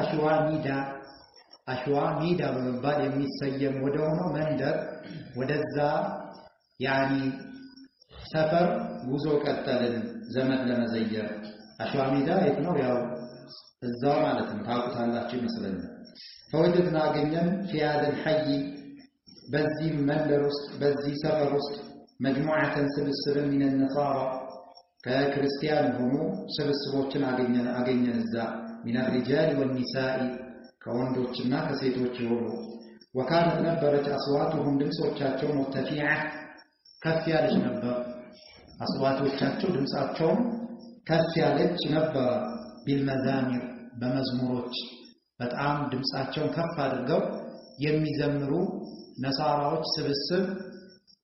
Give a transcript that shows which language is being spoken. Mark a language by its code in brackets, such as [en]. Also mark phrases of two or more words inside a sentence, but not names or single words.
[am] አሽዋሚዳ በመባል የሚሰየም ወደ ሆነው መንደር ወደዛ ያኒ ሰፈር ጉዞ ቀጠልን ዘመድ ለመዘየር። አሽዋሚዳ የት ነው? ያው እዛው ማለት ነው ታውቁታላችሁ ይመስለኛል። ፈወጀድና አገኘን [ar] في هذا الحي [am] በዚህ መንደር ውስጥ በዚህ ሰፈር ውስጥ مجموعة ስብስብ [ar] من النصارى [am] ከክርስቲያን ሆኖ ስብስቦችን አገኘን እዛ [ar] من الرجال والنساء [am] ከወንዶችና ከሴቶች ሆኖ وكانت ነበረች አስዋቱሁም ድምጾቻቸው مرتفعة ከፍ ያለች ነበር አስዋቶቻቸው ድምጻቸው ከፍ ያለች ነበር بالمزامير በመዝሙሮች በጣም ድምጻቸውን ከፍ አድርገው የሚዘምሩ ነሳራዎች ስብስብ